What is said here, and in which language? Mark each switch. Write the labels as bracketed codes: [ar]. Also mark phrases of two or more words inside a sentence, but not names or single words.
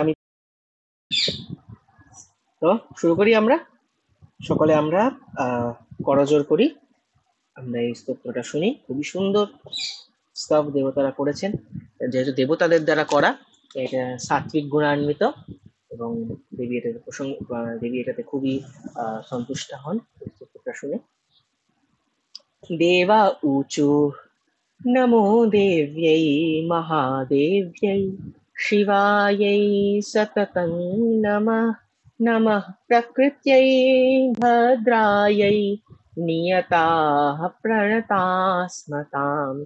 [bn] আমি তো শুরু করি, আমরা সকলে আমরা করজোড় করি, আমরা এই স্তোত্রটা শুনি। খুবই সুন্দর স্তব দেবতারা করেছেন, যেহেতু দেবতাদের দ্বারা করা, এটা সাত্বিক গুণান্বিত, এবং দেবী এটাতে দেবী এটাতে খুবই সন্তুষ্ট হন এই স্তোত্রটা শুনে। [sa] দেবা ऊचु नमो देव्यै महादेव्यै शिवायै सततं नमः। नमः प्रकृत्यै भद्रायै नियताः प्रणतास्मतां।